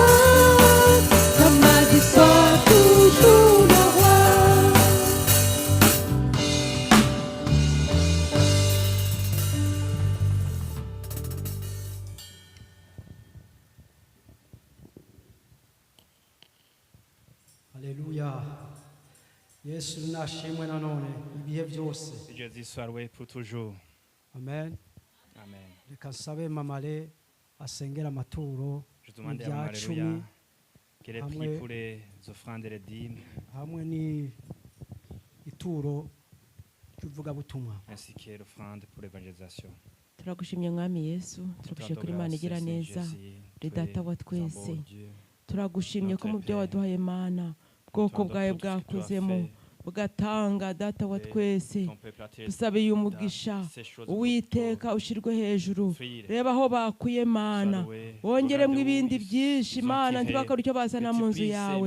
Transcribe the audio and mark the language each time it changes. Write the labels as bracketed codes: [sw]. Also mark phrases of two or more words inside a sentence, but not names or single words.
[fr] Dans ma vie, sois toujours le roi. Alléluia. [rw] Yesu nashimwe nanone ibihe byose. [fr] Jésus soit loué pour toujours. Amen. Amen. [rw] Reka nsabe mamare asengera amaturo [fr] Je demande à [rw] ibya Alléluia cumi [fr] qu'elle ait [rw] hamwe [fr] prié pour les offrandes et les dîmes, [rw] hamwe ni ituro ry'uvugabutumwa. [fr] ainsi que l'offrande pour l'évangélisation. [rw] turagushimye mwami yesu turagushimye kuri imana igira neza uri data wa twese turagushimye ko mu byo waduhaye mana bwoko bwawe bwakuzemo bugatanga data wa twese dusabiye umugisha uwiteka ushyirwe hejuru reba aho bakuye mana wongeremo ibindi byinshi mana ntibakore icyo bazana mu nzu yawe